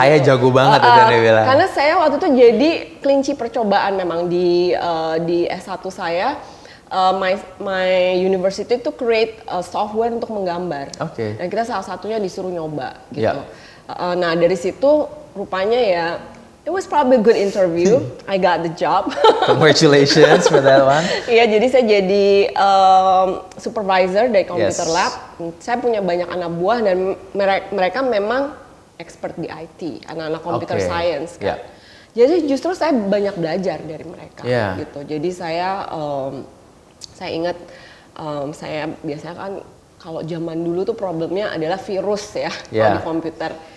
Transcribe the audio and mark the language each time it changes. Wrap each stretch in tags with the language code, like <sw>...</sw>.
<id>Saya gitu. Jago banget udah dia bilang. Karena saya waktu itu jadi kelinci percobaan memang di S1 saya.</id> <en>My university to create software</en> <id>untuk menggambar. Dan kita salah satunya disuruh nyoba gitu. Nah dari situ rupanya ya,</id> <en>it was probably a good interview. I got the job. Congratulations for that one.</en> <id>Iya, jadi saya jadi supervisor dari computer lab. Saya punya banyak anak buah dan mereka memang expert di IT, anak-anak computer science kan. Jadi justru saya banyak belajar dari mereka gitu. Jadi saya ingat saya biasanya kan kalau zaman dulu tuh problemnya adalah virus ya kalau di komputer.</id>